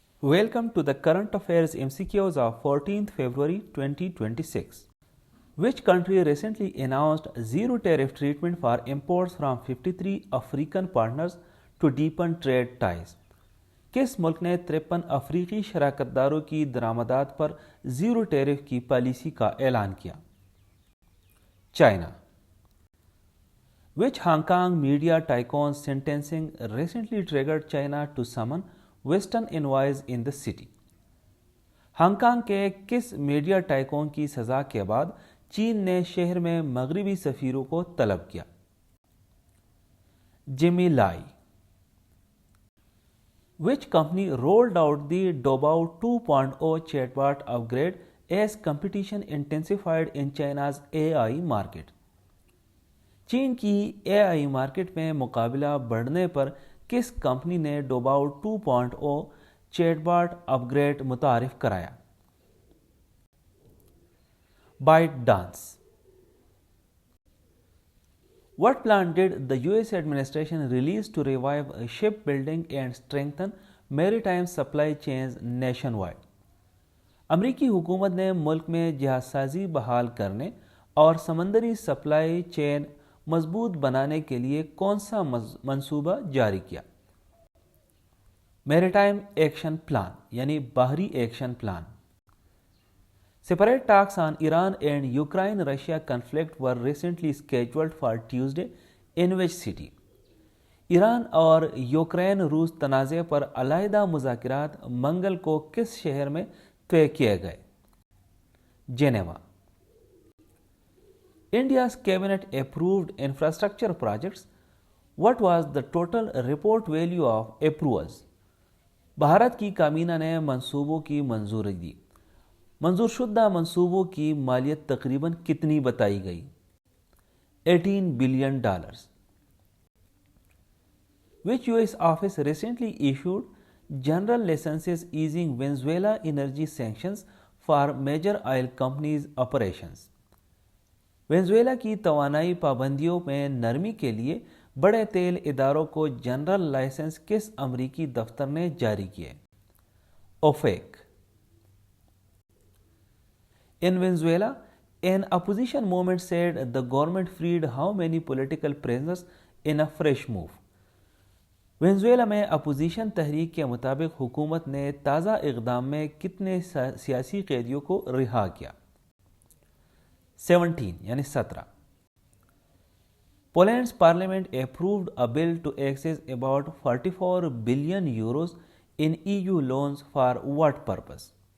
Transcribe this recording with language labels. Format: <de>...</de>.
<en>Welcome to the Current Affairs MCQs of 14th February 2026. Which country recently announced zero tariff treatment for imports from 53 African partners to deepen trade ties?</en> <ur>کس ملک نے 53 افریقی شراکت داروں کی درآمدات پر zero tariff کی policy کا اعلان کیا؟ China.</ur> <en>Which Hong Kong media tycoon's sentencing recently triggered China to summon Western envoys in the city?</en> <ur>Hong Kong کے کس میڈیا ٹائکون کی سزا کے بعد چین نے شہر میں مغربی سفیروں کو طلب کیا؟ جیمی لائی.</ur> <en>Which company rolled out the Doubao 2.0 chatbot upgrade as competition intensified in China's AI market?</en> <ur>چین کی AI مارکیٹ میں مقابلہ بڑھنے پر کس کمپنی نے ڈوباؤ 2.0 چیٹ باٹ اپ گریڈ متعارف کرایا؟ Byte dance.</ur> <en>What plan did the US administration release to revive shipbuilding and strengthen maritime supply chains nationwide?</en> <ur>امریکی حکومت نے ملک میں جہاز سازی بحال کرنے اور سمندری سپلائی چین مضبوط بنانے کے لیے کون سا منصوبہ جاری کیا؟ میریٹائم ایکشن پلان یعنی بحری action plan.</ur> <en>Separate talks on Iran and Ukraine-Russia conflict were recently scheduled for Tuesday in which city?</en> <ur>Iran اور یوکرین روس تنازع پر علیحدہ مذاکرات منگل کو کس شہر میں طے کیے گئے؟ Geneva.</ur> <en>India's cabinet approved infrastructure projects. What was the total report value of approvals?</en> <ur>Bharat کی کابینہ نے منصوبوں کی منظوری دی. منظور شدہ منصوبوں کی مالیت تقریباً کتنی بتائی گئی؟</ur> <en>$18 billion. Which US office recently issued general licenses easing Venezuela energy sanctions for major oil companies' operations?</en> <ur>Venezuela کی توانائی پابندیوں میں نرمی کے لیے بڑے تیل اداروں کو جنرل لائسنس کس امریکی دفتر نے جاری کیے؟ اوفیک.</ur> <en>In Venezuela, an opposition movement said the government freed how many political prisoners in a fresh move?</en> <ur>Venezuela میں اپوزیشن تحریک کے مطابق حکومت نے تازہ اقدام میں کتنے سیاسی قیدیوں کو رہا کیا؟ 17 یعنی 17.</ur> <en>Poland's parliament approved a bill to access about 44 billion euros in EU loans for what purpose?</en>